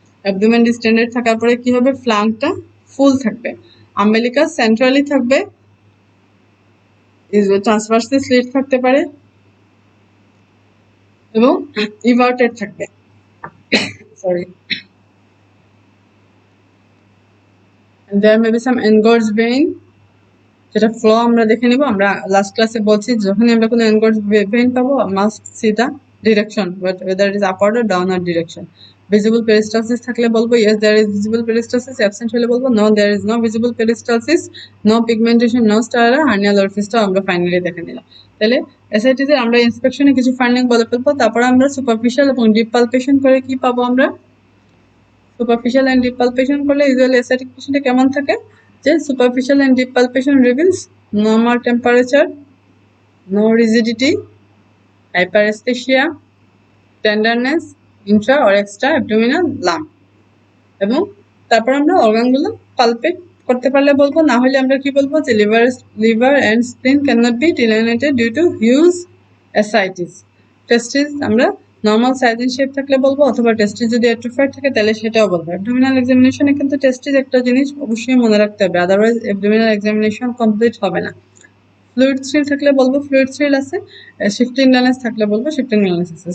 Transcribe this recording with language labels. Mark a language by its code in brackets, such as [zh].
[bn] Abdomen distended থাকার পরে কি হবে, ফ্লাঙ্কটা ফুল থাকবে, আম্বেলিকাস সেন্ট্রালি থাকবে, ট্রান্সভার্সে স্লিট থাকতে পারে এবং ইভার্টেড থাকবে। Sorry, [en] there may be some engorged vein, [bn] যেটা ফ্লো আমরা দেখে নিব। আমরা লাস্ট ক্লাসে বলছি যখনই আমরা কোনো engorged vein পাবো, [en] must see the direction, but whether it is upward or downward direction. Visible peristalsis [bn] থাকলে বলবো [en] yes there is visible peristalsis, absent [bn] হলে বলবো [en] no there is no visible peristalsis, no pigmentation, no sclera, hernial orifice [bn] আমরা finally দেখে নিলাম। তাহলে এসআইটিস এর আমরা ইন্সপেকশনে কিছু ফাইন্ডিং বলে ফেলবো, তারপর আমরা সুপারফিশিয়াল এবং ডিপ পালপেশন করে কি পাবো আমরা। সুপারফিশিয়াল এন্ড ডিপ পালপেশন করলে ইউজুয়ালি এসআইটিক পেশেন্টে কেমন থাকে, যে [en] superficial and deep palpation reveals normal temperature, no rigidity, hyperesthesia, tenderness, intra or extra abdominal lump, [bn] এবং তারপর আমরা অর্গানগুলো পালপেট করতে পারলে বলবো, না হলে আমরা কি বলবো যে [en] liver and spleen cannot be delineated due to huge ascites. [bn] টেস্টিস আমরা নর্মাল সাইজ এন্ড শেপ থাকলে বলবো, অথবা টেস্টিস যদি অ্যাট্রোফাইড থাকে তাহলে সেটাও বলবো। অ্যাবডোমিনাল এক্সামিনেশনে কিন্তু টেস্টিস একটা জিনিস অবশ্যই মনে রাখতে হবে, আদারওয়াইজ অ্যাবডোমিনাল এক্সামিনেশন কমপ্লিট হবে না। ফ্লুইড সিল থাকলে বলবো ফ্লুইড সিল আছে, শিফটিং ব্যালেন্স থাকলে বলবো শিফটিং ব্যালেন্স আছে।